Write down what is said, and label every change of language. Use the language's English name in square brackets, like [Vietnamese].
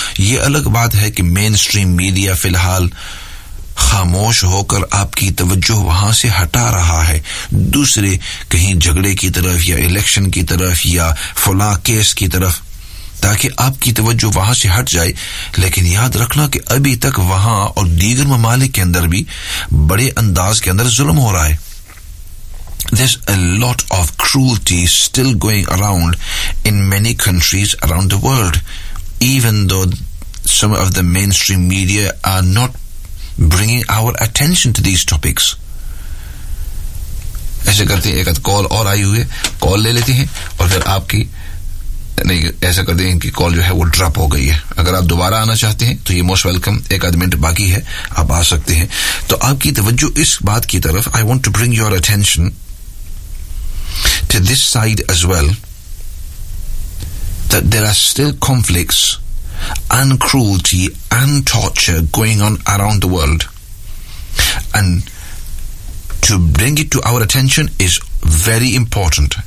[Urdu] یہ الگ بات ہے کہ مین سٹریم میڈیا فی الحال خاموش ہو کر آپ کی توجہ وہاں سے ہٹا رہا ہے, دوسرے کہیں جھگڑے کی طرف یا الیکشن کی طرف یا فلاں کیس کی طرف, تاکہ آپ کی توجہ وہاں سے ہٹ جائے. لیکن یاد رکھنا کہ ابھی تک وہاں اور دیگر ممالک کے اندر بھی بڑے انداز کے اندر ظلم ہو رہا ہے. [English] There's a lot of cruelty still going around in many countries around the world, even though some of the mainstream media are not bringing our attention to these topics. [Urdu] ایسے کرتے ہیں ایک کال اور آئی ہوئی ہے, کال لے لیتے ہیں اور پھر آپ کی نہیں, ایسا کرتے ہیں ان کی کال جو ہے وہ ڈراپ ہو گئی ہے. اگر آپ دوبارہ آنا چاہتے ہیں تو یہ موسٹ ویلکم, ایک آدھ منٹ باقی ہے, آپ آ سکتے ہیں. تو آپ کی توجہ اس بات کی طرف, [English] I want to bring your attention to this side as well, there are still conflicts and cruelty and torture going on around the world, and to bring it to our attention is very important.